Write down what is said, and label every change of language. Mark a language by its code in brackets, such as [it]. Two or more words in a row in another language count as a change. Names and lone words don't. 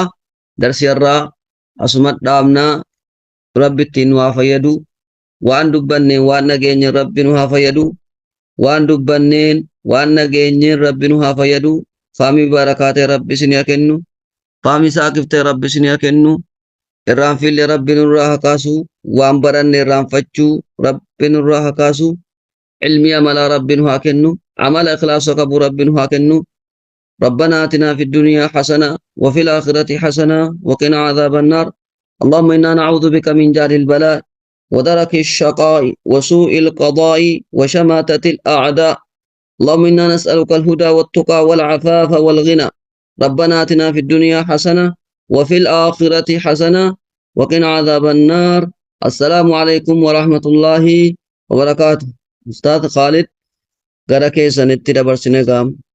[om] Darsiyarraa asuma dhaabnaa rabbi ittiin nu haa fayyadu waan dubbanneen waan nageenyeen rabbi nu haa fayyadu waan dubbanneen waan nageenyeen rabbi nu haa fayyadu faamii barakaatee rabbi isin haa kennu faamii saaqiftee rabbi isin haa kennu irraanfillee rabbi nurraa haa kaasu waan baranne irraanfachuu rabbi nurraa haa kaasu ilmi amalaa rabbi nu haa kennu amala ikhlaasa qabu rabbi nu haa kennu [ar] ربنا آتنا في الدنيا حسنة وفي الآخرة حسنة وقنا عذاب النار اللهم إنا نعوذ بك من جهل البلاء ودرك الشقاء وسوء القضاء وشماتة الأعداء اللهم إنا نسألك الهدى والتقى والعفاف والغنى ربنا آتنا في الدنيا حسنة وفي الآخرة حسنة وقنا عذاب النار السلام عليكم ورحمة الله وبركاته أستاذ خالد غركي سنتي دبر سنغام.